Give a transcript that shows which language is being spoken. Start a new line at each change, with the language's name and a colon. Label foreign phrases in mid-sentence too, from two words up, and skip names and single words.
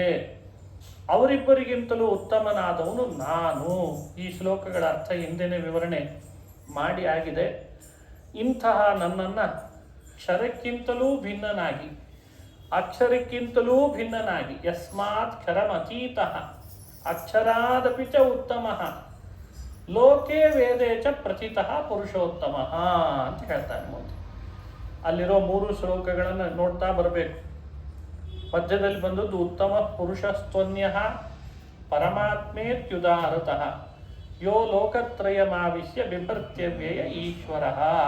Kannada: ಅವರಿಬ್ಬರಿಗಿಂತಲೂ ಉತ್ತಮನಾದವನು ನಾನು. ಈ ಶ್ಲೋಕಗಳ ಅರ್ಥ ಹಿಂದೆನೇ ವಿವರಣೆ ಮಾಡಿ ಆಗಿದೆ. ಇಂತಹ ನನ್ನನ್ನು ಕ್ಷರಕ್ಕಿಂತಲೂ ಭಿನ್ನನಾಗಿ, ಅಕ್ಷರಕ್ಕಿಂತಲೂ ಭಿನ್ನನಾಗಿ,
Sanskrit: ಯಸ್ಮಾತ್ ಕ್ಷರಮತೀತಃ ಅಕ್ಷರಾದಪಿ ಚ ಉತ್ತಮಃ ಲೋಕೆ ವೇದೇ ಚ ಪ್ರಚಿತಃ ಪುರುಷೋತ್ತಮಃ
Kannada: ಅಂತ ಹೇಳ್ತಾನೆ ಮುಂದೆ. ಅಲ್ಲಿರೋ 3 ಶ್ಲೋಕಗಳನ್ನು ನೋಡ್ತಾ ಬರಬೇಕು. ಮಧ್ಯದಲ್ಲಿ ಬಂದದ್ದು
Sanskrit: ಉತ್ತಮ ಪುರುಷಸ್ತ್ವನ್ಯಃ ಪರಮಾತ್ಮೇತ್ಯುದಾಹೃತಃ ಯೋ ಲೋಕತ್ರಯಮಾವಿಶ್ಯ ಬಿಭರ್ತ್ಯವ್ಯಯ ಈಶ್ವರಃ.